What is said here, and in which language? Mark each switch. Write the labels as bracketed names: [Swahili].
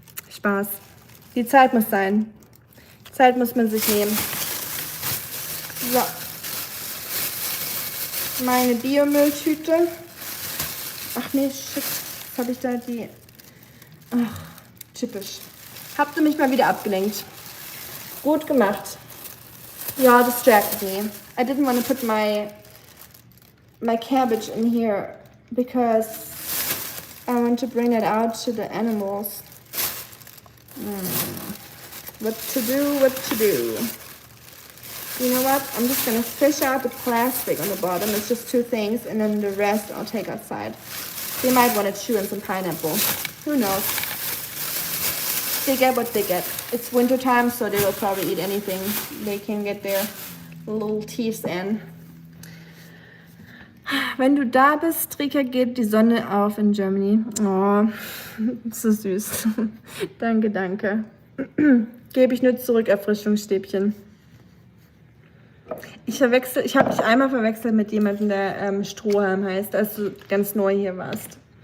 [German] Spaß. Die Zeit muss sein. Zeit muss man sich nehmen. So. Meine Biomülltüte. Ach nee, shit. Jetzt habe ich da die... Ach, typisch. Habt ihr mich mal wieder abgelenkt. Gut gemacht. [English] Y'all distracted me. I didn't want to put my cabbage in here because I want to bring it out to the animals. What to do? You know what? I'm just gonna fish out the plastic on the bottom. It's just 2 things, and then the rest I'll take outside. They might want to chew on some pineapple. Who knows? They get what they get. It's winter time, so they will probably eat anything they can get their little teeth in. [German] Wenn du da bist, Rika, geht die Sonne auf in Germany. Oh, so süß. Danke, danke. Gebe ich nur zurück, Erfrischungsstäbchen. Ich habe dich einmal verwechselt mit jemandem, der Strohhalm heißt, als du ganz neu hier warst.